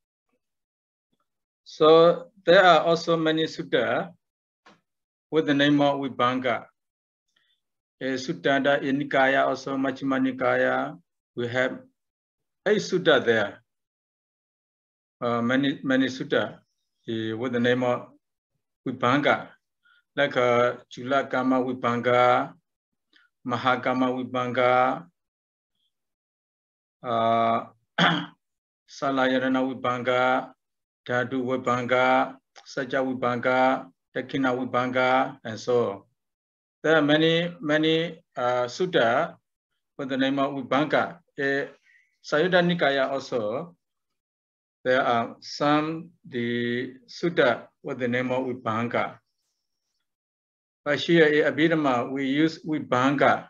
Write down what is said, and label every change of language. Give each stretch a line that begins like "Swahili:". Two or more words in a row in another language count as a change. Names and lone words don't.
English: So there are also many sutta with the name of Vibhaṅga. Sutta in Nikaya, also Majjhima Nikaya, we have 8 sutta there. Many sutta with the name of Vibhaṅga, like Chula Kama Vibhaṅga, Mahakama Vibhaṅga, Salayana Vibhaṅga, Dhatu Vibhaṅga, Sajja Vibhaṅga, Dakkhina Vibhaṅga, and so on. There are many sutta with the name of Vibhaṅga. Sayadaw Nikaya also, there are some the sutta with the name of Vibhaṅga. But here in Abhidhamma, we use Vibhaṅga.